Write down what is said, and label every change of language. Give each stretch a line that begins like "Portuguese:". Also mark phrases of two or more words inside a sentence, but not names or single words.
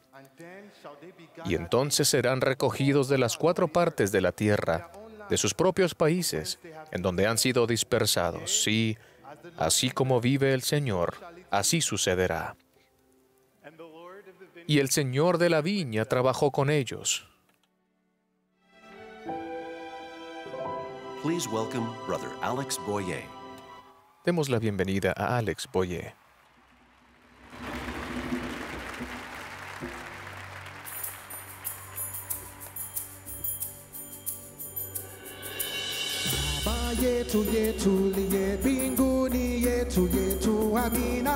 Spanish: Y entonces serán recogidos de las 4 partes de la tierra, de sus propios países, en donde han sido dispersados. Sí, así como vive el Señor, así sucederá. Y el Señor de la viña trabajó con ellos.
English: Please welcome Brother Alex Boyer.
Spanish: Demos la bienvenida a Alex Boyer.
Swahili: Baba yetu yetu liye mbinguni yetu yetu amina.